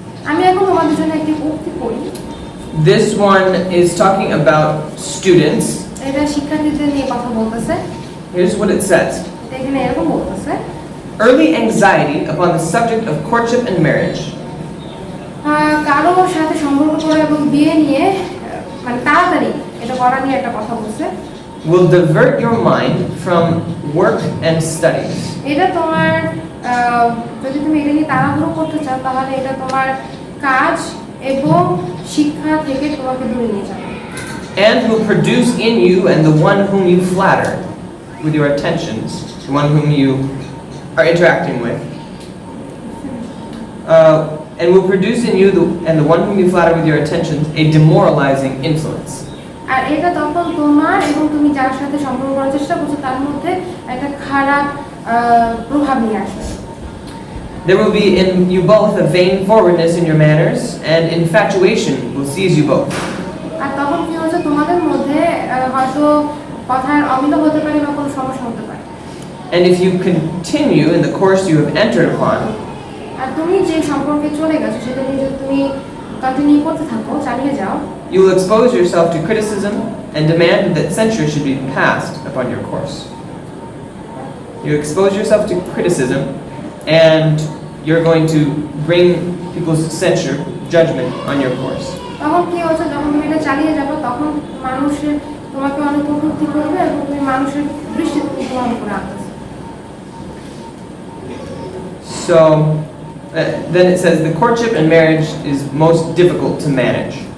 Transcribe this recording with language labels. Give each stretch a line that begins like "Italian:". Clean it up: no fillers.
Bangla: আমি এখন তোমাদের জন্য একটি উক্তি পড়ি।
English: This one is talking about students.
Bangla: এটা শিক্ষার্থীদের নিয়ে কথা বলতেছে।
English: Here's what it says.
Bangla: এটা এখানে এরকম বলতেছে,
English: Early anxiety upon the subject of courtship and marriage
Bangla: কারো সাথে সম্পর্ক করা এবং বিয়ে নিয়ে মানে তাড়াতাড়ি এটা করা নিয়ে একটা কথা বলছে।
English: will divert your mind from work and studies.
Bangla: এটা তোমার যদি তুমি এটা নিয়ে তাড়াহুড়ো করতে চাও তাহলে এটা তোমার কাজ এবং শিক্ষা থেকে তোমাকে দূরে নিয়ে যাবে।
English: And will produce in you and the one whom you flatter with your attentions, the one whom you are interacting with, and will produce in you and the one whom you flatter with your attentions a demoralizing influence.
Bangla: আর এটা তখন তোমার এবং তুমি যার সাথে সম্পর্ক করার চেষ্টা করছো তার মধ্যে একটা খারাপ প্রভাব নিয়ে আসবে।
English: There will be in you both a vain forwardness in your manners, and infatuation will seize you both.
Bangla: আর তখন কি হচ্ছে তোমাদের মধ্যে হয়তো কথার অমিল হতে পারে বা কোনো সমস্যা হতে পারে।
English: And if you continue in the course you have entered upon,
Bangla: আর তুমি যে সম্পর্কে চলে গেছো সেটা নিয়ে যদি তুমি কন্টিনিউ করতে থাকো, চালিয়ে যাও,
English: you will expose yourself to criticism and demand that censure should be passed upon your course. You expose yourself to criticism and you're going to bring people's censure, judgment on your course.
Bangla: তখন কি হচ্ছে যখন তুমি এটা চালিয়ে যাবে তখন মানুষের তোমাকে অনেক কটূক্তি করবে এবং তুমি মানুষের দৃষ্টিতে তোমার উপরে আনতেছে।
English: So then it says the courtship and marriage is most difficult to manage.